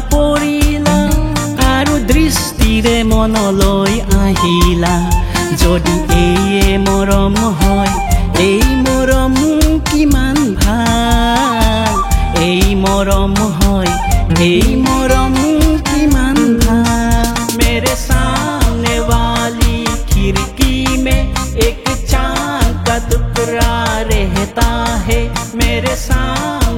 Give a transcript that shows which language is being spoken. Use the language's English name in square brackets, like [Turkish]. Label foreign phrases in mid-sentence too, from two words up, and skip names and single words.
[Assamese] পৰিলা আৰু দৃষ্টিৰে মনলৈ আহিলা যদি এই মৰম হয় এই মৰম কিমান ভাল এই মৰম হয় এই মৰম কিমান ভাল [Hindi] मेरे सामने वाली खिड़की में एक चांद का टुकड़ा रहता है मेरे सामने